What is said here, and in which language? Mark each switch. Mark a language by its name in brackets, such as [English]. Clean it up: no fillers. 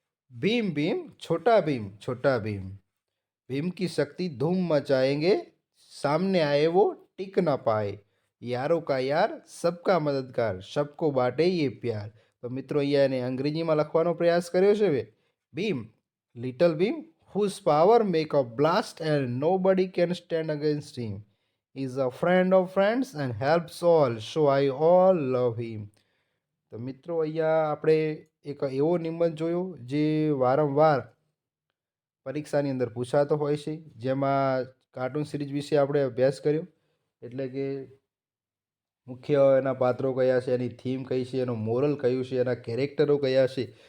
[Hindi] ભીમ ભીમ છોટા ભીમ છોટા ભીમ, भीम की शक्ति धूम मचाएंगे, सामने आए वो टिक ना पाए, यारों का यार सबका मददगार, सबको बाटे ये प्यार. [Gujarati] તો મિત્રો અહીંયા એને અંગ્રેજીમાં લખવાનો પ્રયાસ કર્યો છે. [English] Bheem, little Bheem, whose power make a blast and nobody can stand against him, is a friend of friends and helps all, so I all love him. [Gujarati] તો મિત્રો અહીંયા આપણે એક એવો નિબંધ જોયો જે વારંવાર પરીક્ષાની અંદર પૂછાતો હોય છે, જેમાં કાર્ટૂન સિરીઝ વિશે આપણે અભ્યાસ કર્યો. એટલે કે મુખ્ય એના પાત્રો કયા છે, એની થીમ કઈ છે, એનું મોરલ કયું છે, એના કેરેક્ટરો કયા છે.